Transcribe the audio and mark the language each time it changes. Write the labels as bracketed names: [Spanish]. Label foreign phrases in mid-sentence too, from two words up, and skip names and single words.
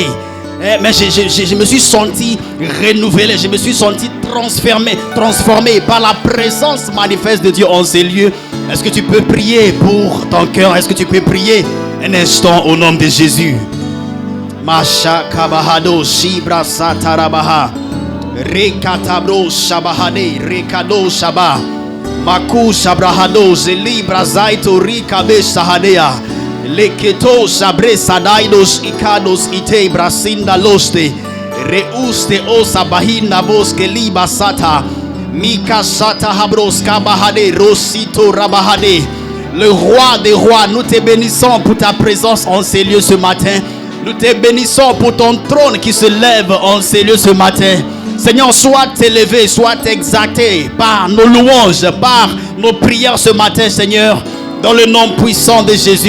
[French] Mais je me suis senti renouvelé. Je me suis senti transformé par la présence manifeste de Dieu en ces lieux. Est-ce que tu peux prier pour ton cœur? Est-ce que tu peux prier un instant au nom de Jésus? Masha kabahado shibra satarabaha rekatabro shabahade rekado shaba maku shabrahado zelibra zaito rikabe sahadea leketo sabre sadaidos ikados ite brasinda loste reuste osabahinda boske liba sata mika sata habros kabahade rosito rabahade. Le roi des rois, nous te bénissons pour ta présence en ces lieux ce matin. Nous te bénissons pour ton trône qui se lève en ces lieux ce matin. Seigneur, sois élevé, sois exalté par nos louanges, par nos prières ce matin, Seigneur, dans le nom puissant de Jésus.